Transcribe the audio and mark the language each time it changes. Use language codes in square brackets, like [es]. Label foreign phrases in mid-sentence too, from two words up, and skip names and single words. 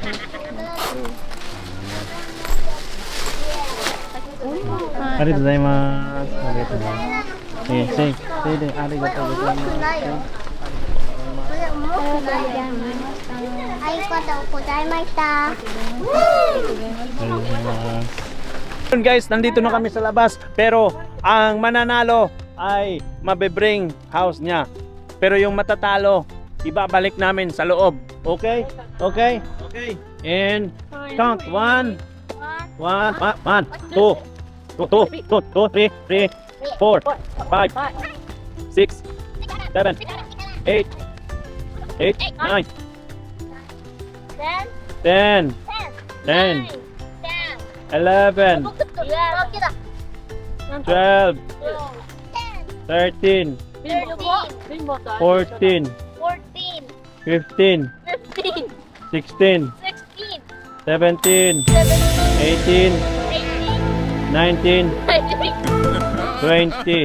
[ja] ありがとうございます。ありがとうございます。せいでありがとうございます。これ重くないありがとうございました [tl] Yun guys, nandito na kami sa labas pero ang mananalo ay mabebring house niya. Pero yung matatalo, ibabalik namin sa loob. [en] Okay? Okay? Okay. And count 1 2 3 4 5 6 7 8 9 10 11 12 13 14 15 16 17 18 19 20.